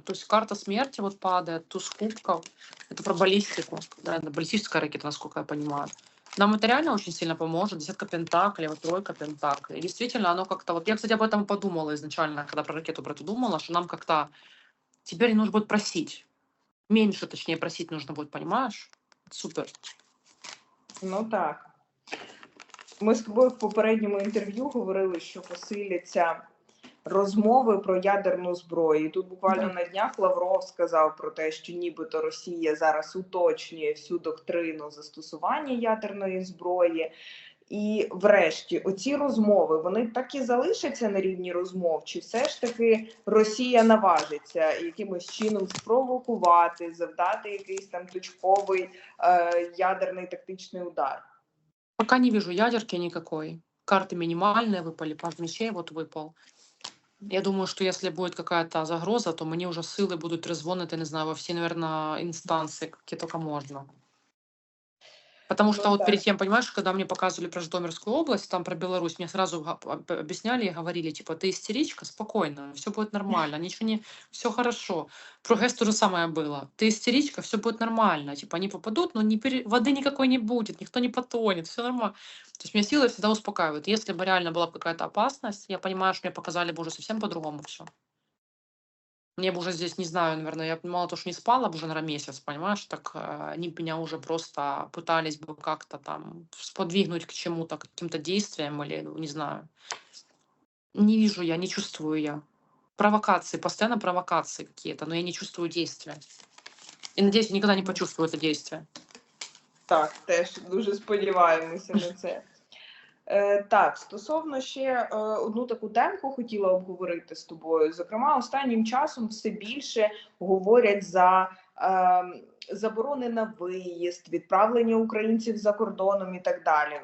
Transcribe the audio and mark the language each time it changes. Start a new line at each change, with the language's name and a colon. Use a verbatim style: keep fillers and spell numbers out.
Russian: То есть карта смерти вот падает, туз кубков. Это про баллистику, да, это баллистическая ракета, насколько я понимаю. Нам это реально очень сильно поможет. Десятка пентаклей, вот тройка пентаклей. Действительно, оно как-то... Вот я, кстати, об этом подумала изначально, когда про ракету про эту думала, что нам как-то теперь не нужно будет просить. Меньше, точнее, просить нужно будет, понимаешь? Супер. Ну так.
Ukrainian: Ми з тобою в попередньому інтерв'ю говорили, що посиляться розмови про ядерну зброю. І тут буквально
Russian: Да.
Ukrainian: на днях Лавров сказав про те, що нібито Росія зараз уточнює всю доктрину застосування ядерної зброї. І врешті, оці розмови вони так і залишаться на рівні розмов, чи все ж таки Росія наважиться якимось чином спровокувати, завдати якийсь там точковий е, ядерний тактичний удар?
Russian: Пока не вижу ядерки никакой. Карты минимальные выпали, паж мечей вот выпал. Я думаю, что если будет какая-то загроза, то мне уже силы будут резвонити, не знаю, во все, наверное, инстанции, какие только можно. Потому Ну, что вот так. перед тем, понимаешь, когда мне показывали про Житомирскую область, там про Беларусь, мне сразу га- об- объясняли и говорили, типа, ты истеричка, спокойно, все будет нормально, ничего не... Все хорошо. Про ГЭС то же самое было. Ты истеричка, все будет нормально. Типа, они попадут, но не пере- воды никакой не будет, никто не потонет, все нормально. То есть меня силы всегда успокаивают. Если бы реально была бы какая-то опасность, я понимаю, что мне показали бы уже совсем по-другому все. Мне бы уже здесь, не знаю, наверное, я б мало то, что не спала бы уже, наверное, месяц, понимаешь, так э, они б меня уже просто пытались бы как-то там сподвигнуть к чему-то, к каким-то действиям или, ну, не знаю. Не вижу я, не чувствую я. Провокации, постоянно провокации какие-то, но я не чувствую действия. И, надеюсь, я никогда не почувствую это действие.
Ukrainian: Так, теж дуже сподіваємося на це. Е, так, стосовно ще е, одну таку темку хотіла обговорити з тобою. Зокрема, останнім часом все більше говорять за е, заборони на виїзд, відправлення українців за кордоном і так далі.